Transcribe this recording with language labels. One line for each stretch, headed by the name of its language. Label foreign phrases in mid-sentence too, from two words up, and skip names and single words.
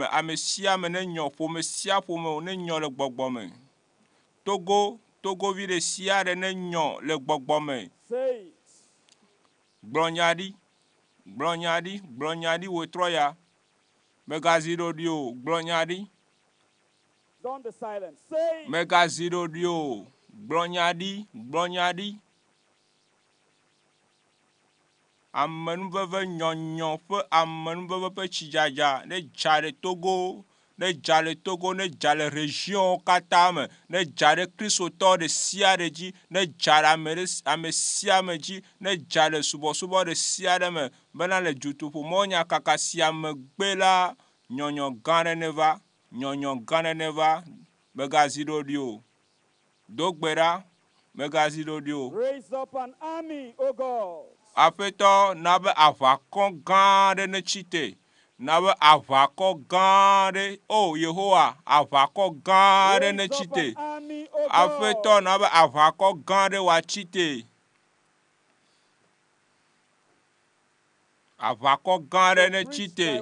Ewe: Ame sia ame ne nyɔ, ƒome sia ƒome ne nyɔ le gbɔgbɔ me. Togovi ɖe sia ɖe ne nyɔ le gbɔgbɔ me. Gblɔnya ɖi wetrɔ ya. Megazi ɖo ɖi o. Gblɔnya ɖi.
English: Don't be silent. Say it.
Ewe: Megazi ɖo ɖi o. Gblɔnya ɖi. Amenuveve nyɔnyɔ ƒe amenuveve ƒe tsidzadza ne dza ɖe Togo, ne dza le Togo, ne dza le région katã me, ne dza ɖe kristotɔ ɖe sia ɖe dzi, ne dza ɖe ame sia ame dzi, ne dza ɖe subɔsubɔ ɖe sia ɖe me, bena le DUTOƒO mawunya kaka sia megbe la nyɔnyɔ gã ɖe ne va, megazi ɖo ɖi o. Do gbe ɖa, megazi ɖo ɖi o.
English: Raise up an army, O God.
Ewe: Aƒetɔ na be aʋakɔ gã ɖe ne tsi te. Na be aʋakɔ gã ɖe, o Yehowa, aʋakɔ gã ɖe ne tsi te. Aƒetɔ na be aʋakɔ gã ɖe wòatsi te. Aʋakɔ gã ɖe ne tsi te.